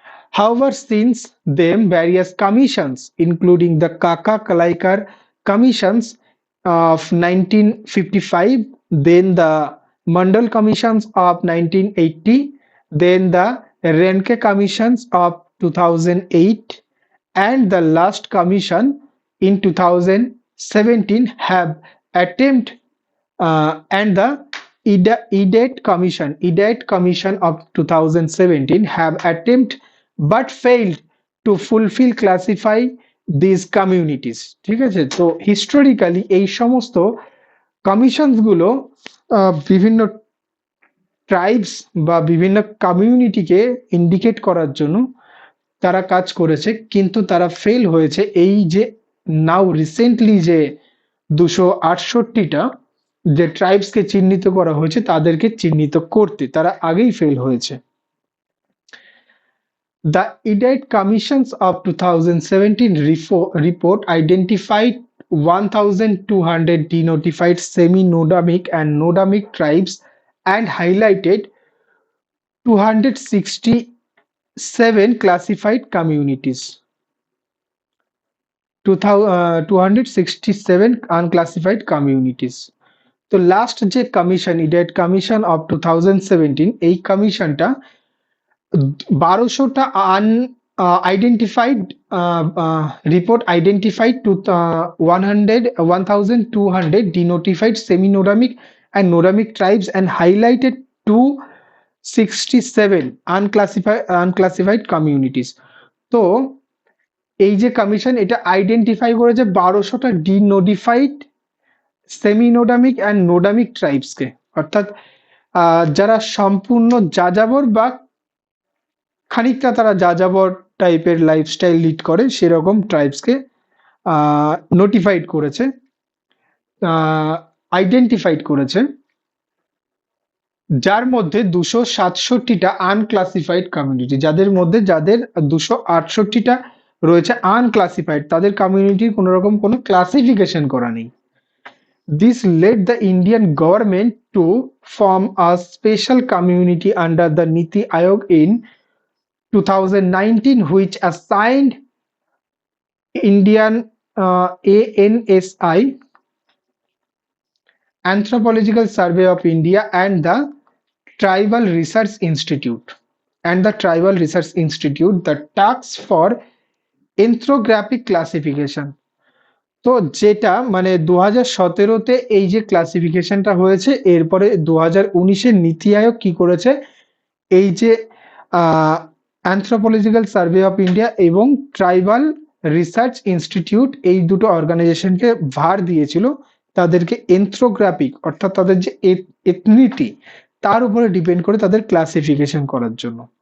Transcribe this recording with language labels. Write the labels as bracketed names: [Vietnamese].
[English] however since then various commissions including the Kaka Kalaikar commissions of 1955, then the Mandal commissions of 1980, then the Renke commissions of 2008, and the last commission in 2017 have attempt and the EDAT commission of 2017 have attempt but failed to fulfill classify these communities। [Bangla] ঠিক আছে, তো historically এই সমস্ত commissions গুলো বিভিন্ন tribes বা বিভিন্ন কমিউনিটিকে indicate করার জন্য তারা কাজ করেছে, কিন্তু তারা ফেল হয়েছে। এই যে নাও রিসেন্টলি যে 268টা যে ট্রাইবসকে চিহ্নিত করা হয়েছে তাদেরকে চিহ্নিত করতে তারা আগেই ফেল হয়েছে। [English] The EDAT Commissions of 2017 report identified 1,200 denotified semi-nodamic and nodamic tribes and highlighted 267 classified communities, 267 unclassified communities। [Bangla] তো লাস্ট যে কমিশন, ইডেট কমিশন অফ 2017, এই কমিশনটা 1200টা identified report identified two 1200 [English] denotified semi-nodamic and nodamic tribes and highlighted 267 unclassified communities। [Bangla] তো এই যে commission এটা identify করেছে 1200টা ডিনোটিফাইড সেমিনোডামিক and নোডামিক ট্রাইবসকে, অর্থাৎ যারা সম্পূর্ণ যাযাবর বা খানিকটা তারা যাযাবর টাইপের লাইফস্টাইল লিড করে সেরকম ট্রাইবসকে নোটিফাইড করেছে, আইডেন্টিফাইড করেছে, যার মধ্যে 267টা আনক্লাসিফাইড কমিউনিটি, যাদের 268টা রয়েছে আনক্লাসিফাইড, তাদের কমিউনিটির কোনো রকম কোনো ক্লাসিফিকেশন করা নেই। [English] This led the Indian government to form a special community under the Niti Aayog in 2019, which assigned Indian ANSI, Anthropological Survey of India, and the Tribal Research Institute the tasks for ethnographic classification। [Bangla] তো যেটা মানে 2017তে এই যে ক্লাসিফিকেশনটা হয়েছে, এরপরে 2019-এর নীতি আয়োগ কি করেছে, এই যে অ্যানথ্রোপোলজিক্যাল সার্ভে অফ ইন্ডিয়া এবং ট্রাইবাল রিসার্চ ইনস্টিটিউট, এই দুটো অর্গানাইজেশনকে ভার দিয়েছিল তাদেরকে এনথ্রোগ্রাফিক অর্থাৎ তাদের যে এথনিটি তার উপরে ডিপেন্ড করে তাদের ক্লাসিফিকেশন করার জন্য।